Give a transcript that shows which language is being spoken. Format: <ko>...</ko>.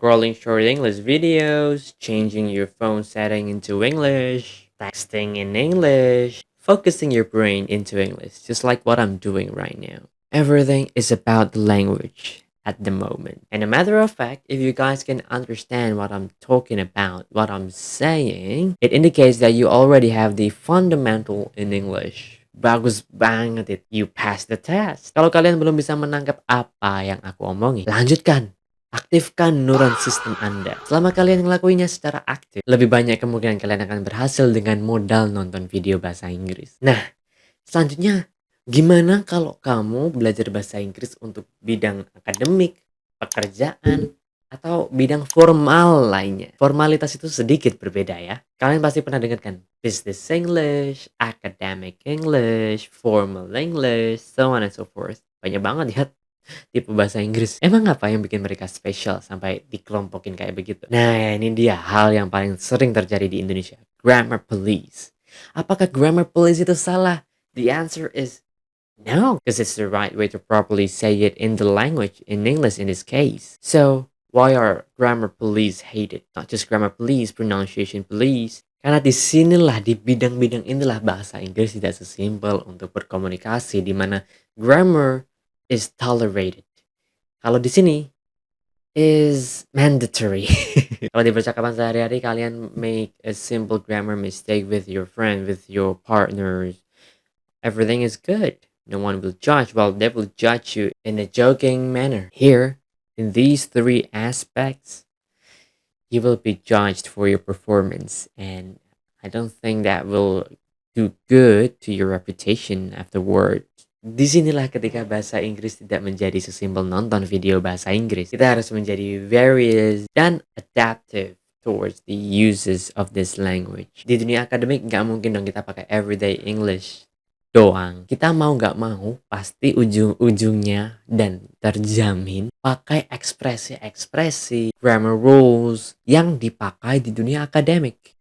<en>Scrolling short English videos, changing your phone setting into English, texting in English, focusing your brain into English, just like what I'm doing right now. Everything is about the language at the moment. And a matter of fact, if you guys can understand what I'm talking about, what I'm saying, it indicates that you already have the fundamental in English.</en> <id>Bagus banget</id> <en>it. You pass the test.</en> <id>Kalau kalian belum bisa menangkap apa yang aku omongin, lanjutkan. Aktifkan neuron sistem Anda. Selama kalian ngelakuinnya secara aktif, lebih banyak kemungkinan kalian akan berhasil dengan modal nonton video bahasa Inggris. Nah, selanjutnya, gimana kalau kamu belajar bahasa Inggris untuk bidang akademik, pekerjaan, atau bidang formal lainnya? Formalitas itu sedikit berbeda ya. Kalian pasti pernah dengar kan?</id> <en>Business English, academic English, formal English, so on and so forth.</en> <id>Banyak banget ya tipe bahasa Inggris. Emang apa yang bikin mereka spesial sampai dikelompokin kayak begitu? Nah, ini dia hal yang paling sering terjadi di Indonesia. Grammar police. Apakah grammar police itu salah?</id> <en>The answer is no, because it's the right way to properly say it in the language, in English in this case. So, why are grammar police hated? Not just grammar police, pronunciation police.</en> <id>Karena di sinilah, di bidang-bidang inilah bahasa Inggris tidak sesimpel untuk berkomunikasi, di mana</id> <en>grammar is tolerated.</en> <id>Kalau di sini</id> <en>is mandatory.</en> <id>Kalau di percakapan sehari-hari kalian</id> <en>make a simple grammar mistake with your friend, with your partners, everything is good. No one will judge. Well, they will judge you in a joking manner. Here, in these three aspects, you will be judged for your performance, and I don't think that will do good to your reputation afterward.</en> <id>Disinilah ketika bahasa Inggris tidak menjadi sesimpel nonton video bahasa Inggris. Kita harus menjadi</id> <en>various dan adaptive towards the uses of this language.</en> <id>Di dunia akademik nggak mungkin dong kita pakai</id> <en>everyday English</en> <id>doang. Kita mau nggak mau pasti ujung-ujungnya dan terjamin pakai ekspresi-ekspresi, grammar rules yang dipakai di dunia akademik.</id>